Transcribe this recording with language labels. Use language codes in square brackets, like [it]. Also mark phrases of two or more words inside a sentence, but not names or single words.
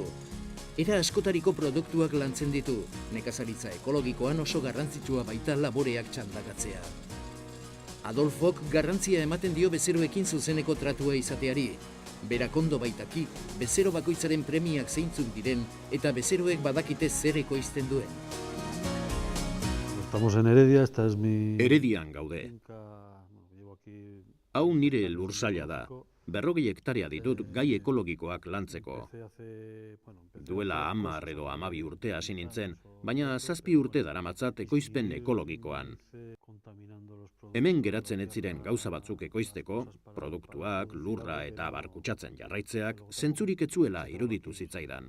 [eu] Era askotariko produktuak lantzen ditu, nekazaritza ekologikoan oso garrantzitsua baita laboreak txandakatzea. Adolfok garrantzia ematen dio bezeroekin zuzeneko tratua izateari. Berak ondo baitaki, bezero bakoitzaren premiak zeintzuk diren eta bezeroek badakite zer ekoizten duen. [es] Estamos en Heredia, esta es mi... [eu] Heredian gaude. Hau nire lursaila da. 40 hektarea ditut gai ekologikoak lantzeko. Duela 10 edo 12 urte hasi nintzen, baina 7 urte daramatzat ekoizpen ekologikoan. Hemen geratzen ez ziren gauza batzuk ekoizteko, produktuak, lurra eta abar kutsatzen jarraitzeak, zentzurik ez zuela iruditu zitzaidan.